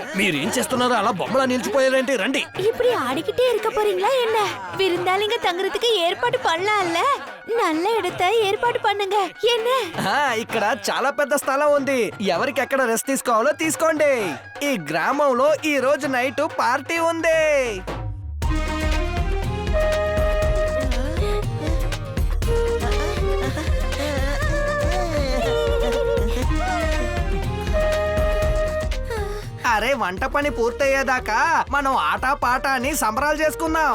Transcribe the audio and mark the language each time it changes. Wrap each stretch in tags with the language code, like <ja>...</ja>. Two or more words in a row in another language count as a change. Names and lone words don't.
<te>మీరేం చేస్తున్నారో అలా బొమ్మలా నిలిచిపోయారేంటి? రండి.</te> <ta>இப்படி ஆடிக்கிட்டே இருக்க போறீங்களா என்ன? விருந்தாளிங்க தங்குறதுக்கு ஏற்பாடு பண்ணலாம்ல. நல்ல இடத்தை ஏற்பாடு பண்ணுங்க என்ன?</ta> <te>ఇక్కడ చాలా పెద్ద స్థలం ఉంది. ఎవరికి ఎక్కడ రెస్ట్ తీసుకోవాలో తీసుకోండి. ఈ గ్రామంలో ఈ రోజు</te> <en>night party</en> <te>ఉంది. అరే వంట పని పూర్తయ్యేదాకా మనం ఆట పాట అని సంబరాలు చేసుకుందాం.</te>